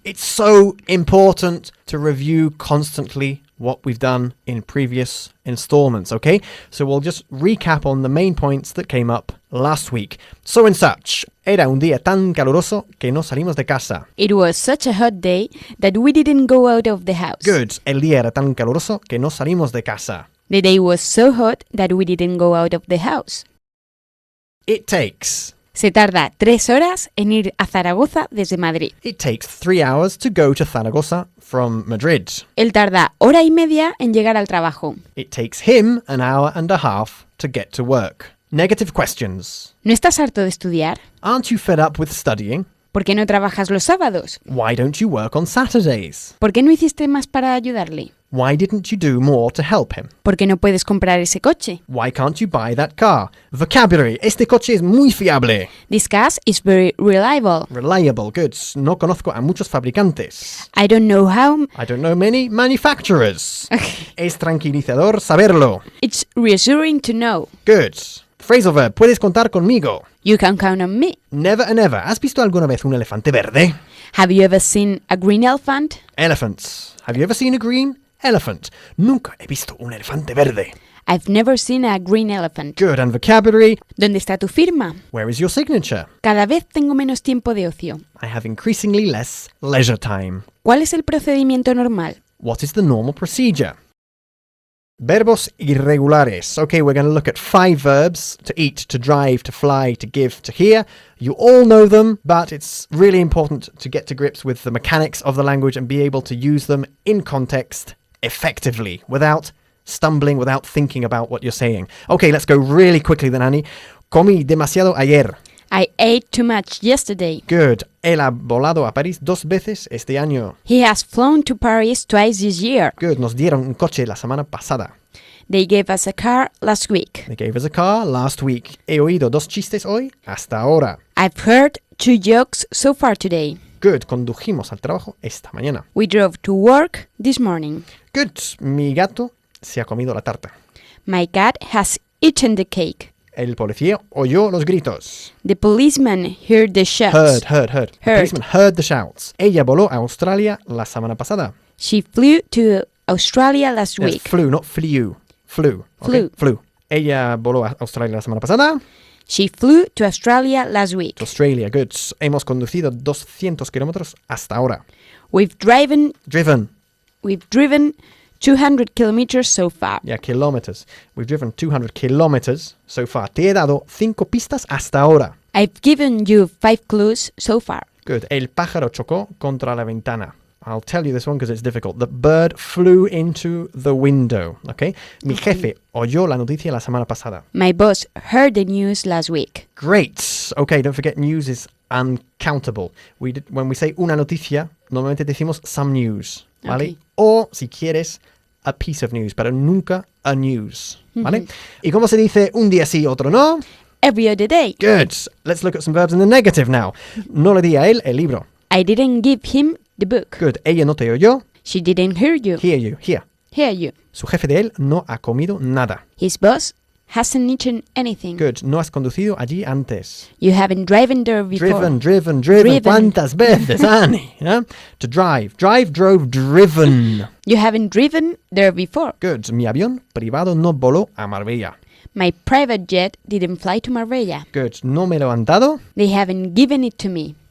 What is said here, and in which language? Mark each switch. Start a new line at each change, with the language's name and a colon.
English: It's so important to review constantly what we've done in previous installments, okay? So we'll just recap on the main points that came up last week. So and such.
Spanish: Era un día tan caluroso que no salimos de casa.
English: It was such a hot day that we didn't go out of the house. Good.
Spanish: El día era tan caluroso que no salimos de casa.
English: The day was so hot that we didn't go out of the house. It takes.
Spanish: Se tarda 3 horas en ir a Zaragoza desde Madrid.
English: It takes 3 hours to go to Zaragoza from Madrid.
Spanish: Él tarda 1 hora y media en llegar al trabajo.
English: It takes him an hour and a half to get to work. Negative questions.
Spanish: ¿No estás harto de estudiar?
English: Aren't you fed up with studying?
Spanish: ¿Por qué no trabajas los sábados?
English: Why don't you work on Saturdays?
Spanish: ¿Por qué no hiciste más para ayudarle?
English: Why didn't you do more to help him?
Spanish: ¿Por qué no puedes comprar ese coche?
English: Why can't you buy that car? Vocabulary.
Spanish: Este coche es muy fiable.
English: This car is very reliable. Reliable. Good.
Spanish: No conozco a muchos fabricantes.
English: I don't know how. I don't know many manufacturers.
Spanish: Es tranquilizador saberlo.
English: It's reassuring to know. Good. Phrasal verb.
Spanish: Puedes contar conmigo.
English: You can count on me. Never and ever.
Spanish: ¿Has visto alguna vez un elefante verde?
English: Have you ever seen a green elephant? Elephants. Have you ever seen a green elephant?
Spanish: Nunca he visto un elefante verde.
English: I've never seen a green elephant. Good. And vocabulary.
Spanish: ¿Dónde está tu firma?
English: Where is your signature?
Spanish: Cada vez tengo menos tiempo de ocio.
English: I have increasingly less leisure time.
Spanish: ¿Cuál es el procedimiento normal?
English: What is the normal procedure?
Spanish: Verbos irregulares.
English: Okay, we're going to look at 5 verbs: to eat, to drive, to fly, to give, to hear. You all know them, but it's really important to get to grips with the mechanics of the language and be able to use them in context effectively, without stumbling, without thinking about what you're saying. Okay, let's go really quickly then, Annie.
Spanish: Comí demasiado ayer.
English: I ate too much yesterday. Good.
Spanish: Él ha volado a París 2 veces este año.
English: He has flown to Paris twice this year. Good.
Spanish: Nos dieron un coche la semana pasada.
English: They gave us a car last week. They gave us a car last week.
Spanish: He oído 2 chistes hoy hasta ahora.
English: I've heard 2 jokes so far today. Good.
Spanish: Condujimos al trabajo esta mañana.
English: We drove to work this morning.
Spanish: Good. Mi gato se ha comido la tarta.
English: My cat has eaten the cake.
Spanish: El policía oyó los gritos.
English: The policeman heard the shouts. Heard. The policeman heard the shouts.
Spanish: Ella voló a Australia la semana pasada.
English: She flew to Australia last Yes, week. flew, not flew. Flew. Okay? Flew.
Spanish: Ella voló a Australia la semana pasada.
English: She flew to Australia last week. To Australia. Good.
Spanish: Hemos conducido 200 kilómetros hasta ahora.
English: We've driven Driven. 200 kilometers so far. Yeah, kilometers. We've driven 200 kilometers so far.
Spanish: Te he dado 5 pistas hasta ahora.
English: I've given you 5 clues so far. Good.
Spanish: El pájaro chocó contra la ventana.
English: I'll tell you this one because it's difficult. The bird flew into the window. Okay.
Spanish: Mi jefe oyó la noticia la semana pasada.
English: My boss heard the news last week. Great. Okay, don't forget news is uncountable. When we say
Spanish: una noticia, normalmente decimos
English: some news.
Spanish: ¿Vale?
English: Okay.
Spanish: O, si quieres,
English: a piece of news,
Spanish: pero nunca
English: a news.
Spanish: ¿Vale? ¿Y cómo se dice un día sí, otro no?
English: Every other day. Good. Let's look at some verbs in the negative now.
Spanish: No le di a él el libro.
English: I didn't give him the book.
Spanish: Good. Ella no te oyó.
English: She didn't hear you. Hear you. Hear. Hear you.
Spanish: Su jefe de él no ha comido nada.
English: His boss hasn't eaten anything.
Spanish: Good. No has conducido allí antes.
English: You haven't driven there before. Driven. Driven.
Spanish: ¿Cuántas veces,
English: Annie? Yeah? To drive. Drive, drove, driven. You haven't driven there before. Good.
Spanish: Mi avión privado no voló a Marbella.
English: My private jet didn't fly to Marbella.
Spanish: Good. No me lo han dado.
English: They haven't given it to me.